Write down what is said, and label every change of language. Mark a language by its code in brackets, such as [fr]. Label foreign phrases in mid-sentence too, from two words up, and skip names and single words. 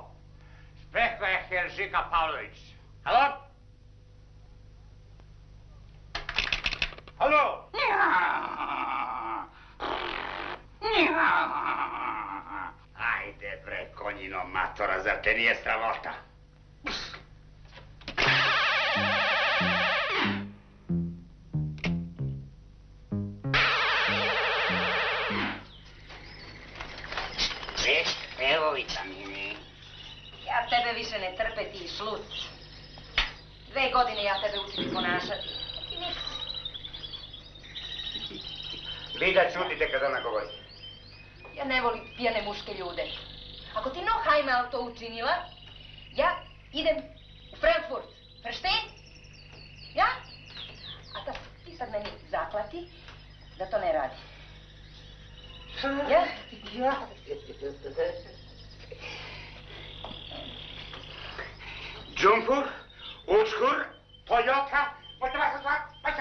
[de] Sprecher Žika Pavlović. [sr] Halo? Halo? Ajde bre, konjino matora, zar te nije sramota? Evo vitamini. Ja tebe više ne trpe, ti šluc. 2 godine ja tebe učim ponašati. I niks. Vi da čutite kad ona govori. Ja ne volim pijane muške ljude. Ako ti [de] noch einmal [sr] to učinila, ja idem u Frankfurt. Verstehst? Ja? A ti sad meni zaklati da to ne radi. Ja? Ja. Džumpur, Učkur, Toyota, možete vas zvati?